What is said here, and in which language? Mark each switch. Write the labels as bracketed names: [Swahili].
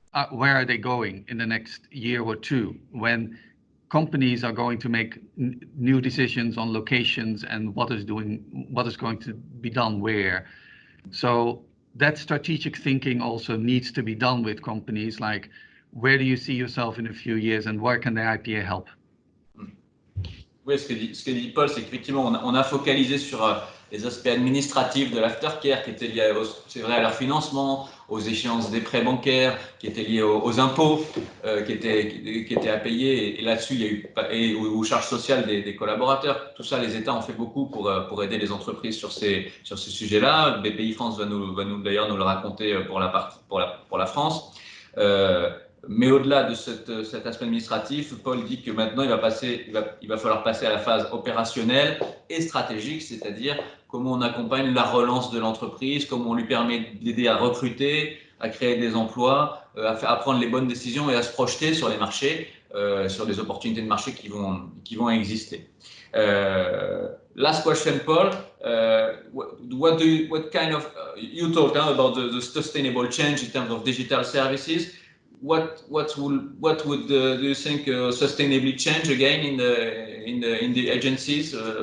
[English] where are they going in the next year or two, when companies are going to make new decisions on locations and what is going to be done where. So that strategic thinking also needs to be done with companies, like where do you see yourself in a few years and where can the IPA help? [French] Oui, ce que dit Paul, c'est qu'effectivement, on a focalisé sur les aspects administratifs de l'aftercare qui étaient liés, c'est vrai, à leur financement, aux échéances des prêts bancaires, qui étaient liés aux impôts, qui étaient à payer. Et là-dessus, il y a eu et aux charges sociales des collaborateurs. Tout ça, les États ont fait beaucoup pour aider les entreprises sur ces sujets-là. BPI France va d'ailleurs nous le raconter pour la France. Mais au-delà de cet aspect administratif, Paul dit que maintenant, il va falloir passer à la phase opérationnelle et stratégique, c'est-à-dire comment on accompagne la relance de l'entreprise, comment on lui permet d'aider à recruter, à créer des emplois, à prendre les bonnes décisions et à se projeter sur les marchés, sur les opportunités de marché qui vont exister. [English] Last question, Paul. What kind of you talked about the sustainable change in terms of digital services? What would do you think sustainably change again in the agencies?